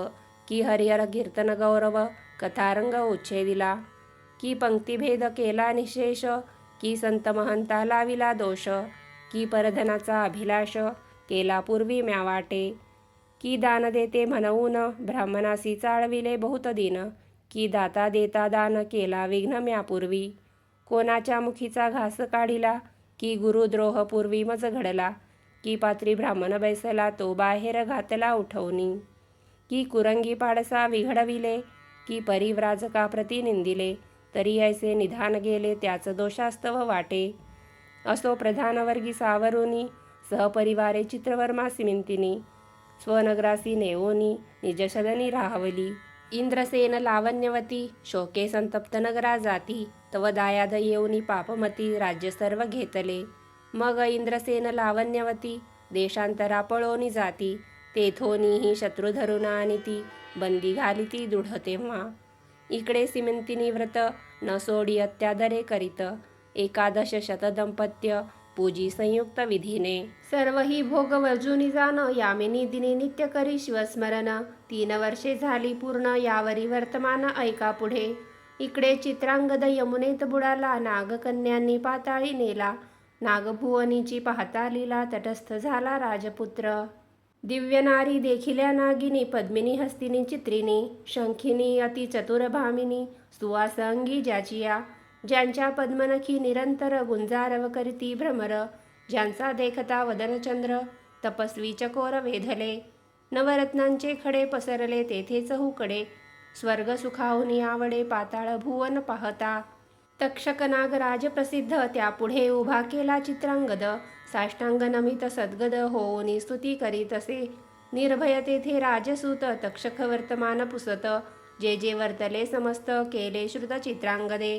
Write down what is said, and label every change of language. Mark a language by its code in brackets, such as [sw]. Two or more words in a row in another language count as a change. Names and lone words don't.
[mr] की हरिहर कीर्तन गौरव, कथारंग उच्छेदिला. की पंक्तिभेद केला निशेष, की संत महंता लाविला दोष. की परधनाचा अभिलाष, केला पूर्वी म्या वाटे. की दान देते म्हणून, ब्राह्मणासी चाळविले बहुत दिन. की दाता देता दान, केला विघ्न म्यापूर्वी. कोणाच्या मुखीचा घास काढिला, की गुरुद्रोह पूर्वी मज घडला. की पात्री ब्राह्मण बैसला, तो बाहेर घातला उठवणी. की कुरंगी पाडसा विघडविले, की परिव्राजका प्रती निंदिले. तरी ऐसे निधान गेले, त्याच दोषास्तव वाटे. असो प्रधानवर्गी सावरुनी, सहपरिवारे चित्रवर्मा सीमंतिनी. स्वनगरासी नेवोनी, निजशदनी राहवली. इंद्रसेन लावण्यवती, शोके संतप्त नगरा जाती. तव दायाद येऊनी पापमती, राज्य सर्व घेतले. मग इंद्रसेन लावण्यवती, देशांतरा पळोनी जाती. तेथोनीही शत्रू धरून आणिती, बंदी घालिती दृढ तेव्हा. इकडे सीमंतिनी व्रत, न सोडी अत्यादरे करीत. एकादश शतदंपत्य, पूजी संयुक्त विधीने. सर्व ही भोग वर्जुनी जाण, यामिनी दिनी नित्य करी शिवस्मरण. 3 वर्षे झाली पूर्ण, यावरी वर्तमान ऐका पुढे. इकडे चित्रांगद यमुनेत बुडाला, नागकन्यांनी पाताळी नेला. नागभुवनीची पाहता लीला, तटस्थ झाला राजपुत्र. दिव्य नारी देखिल्या नागिनी, पद्मिनी हस्तिनी चित्रिणी. शंखिनी अति चतुर भामिनी, सुवास अंगी ज्याचिया. ज्यांच्या पद्मनखी निरंतर गुंजारव करीती भ्रमर, ज्यांचा देखता वदनचंद्र तपस्वी चकोर वेधले. नवरत्नांचे खडे पसरले तेथे चहूकडे, स्वर्ग सुखाहुनी आवडे पाताळ भुवन पाहता. तक्षक नागराज प्रसिद्ध त्यापुढे उभा केला चित्रांगद, साष्टांग नमित सद्गद होऊनी स्तुती करीतसे. निर्भय तेथे राजसूत तक्षक वर्तमान पुसत, जे जे वर्तले समस्त केले श्रुत चित्रांगदे.